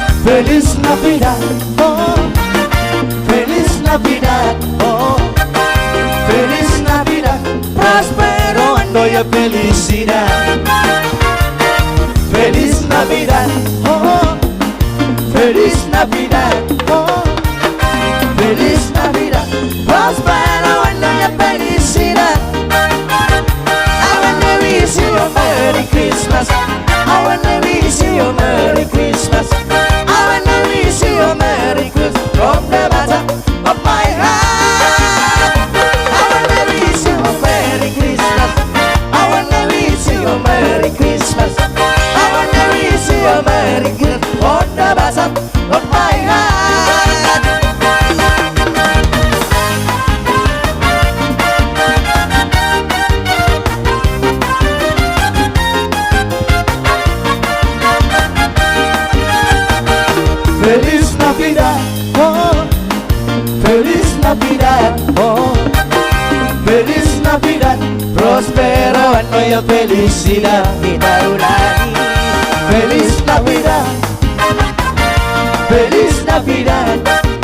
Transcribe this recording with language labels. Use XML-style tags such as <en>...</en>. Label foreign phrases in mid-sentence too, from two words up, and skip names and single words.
<es>Feliz Navidad, oh, Feliz Navidad, oh, Feliz Navidad, próspero año y felicidad. Feliz Navidad, oh, Feliz Navidad, oh, Feliz Navidad, próspero año y felicidad.</es> <en>I wanna wish you a Merry Christmas. I wanna wish you a Merry Christmas. I wanna wish you a Merry Christmas from the bottom of my heart. I wanna wish you a Merry Christmas. I wanna wish you a Merry Christmas. I wanna wish you a Merry Christmas from the bottom of my heart.</en> <es>Feliz Navidad, oh, Feliz Navidad, oh, Feliz Navidad, próspero año y felicidad</es> <id>kita ulangi.</id> <es>Feliz Navidad, Feliz Navidad.</es>